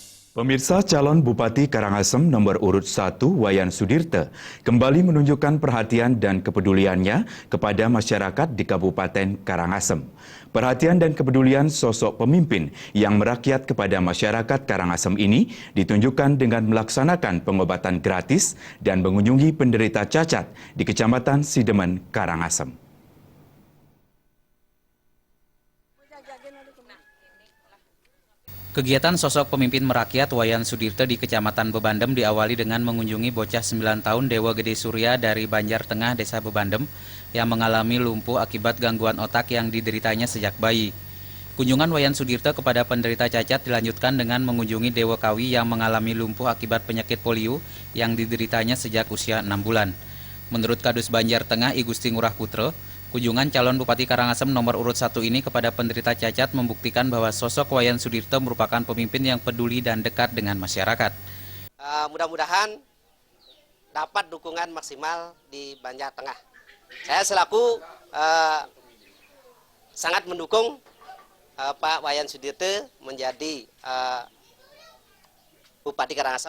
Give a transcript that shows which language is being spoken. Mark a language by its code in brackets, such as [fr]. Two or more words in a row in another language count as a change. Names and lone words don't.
[id] Pemirsa, calon Bupati Karangasem nomor urut 1 Wayan Sudirte kembali menunjukkan perhatian dan kepeduliannya kepada masyarakat di Kabupaten Karangasem. Perhatian dan kepedulian sosok pemimpin yang merakyat kepada masyarakat Karangasem ini ditunjukkan dengan melaksanakan pengobatan gratis dan mengunjungi penderita cacat di Kecamatan Sidemen, Karangasem. Kegiatan sosok pemimpin merakyat Wayan Sudirte di Kecamatan Bebandem diawali dengan mengunjungi bocah 9 tahun Dewa Gede Surya dari Banjar Tengah, Desa Bebandem, yang mengalami lumpuh akibat gangguan otak yang dideritanya sejak bayi. Kunjungan Wayan Sudirte kepada penderita cacat dilanjutkan dengan mengunjungi Dewa Kawi yang mengalami lumpuh akibat penyakit polio yang dideritanya sejak usia 6 bulan. Menurut Kadus Banjar Tengah I Gusti Ngurah Putra, kunjungan calon Bupati Karangasem nomor urut 1 ini kepada penderita cacat membuktikan bahwa sosok Wayan Sudirte merupakan pemimpin yang peduli dan dekat dengan masyarakat. Mudah-mudahan dapat dukungan maksimal di Banjar Tengah. Saya selaku sangat mendukung Pak Wayan Sudirte menjadi Bupati Karangasem.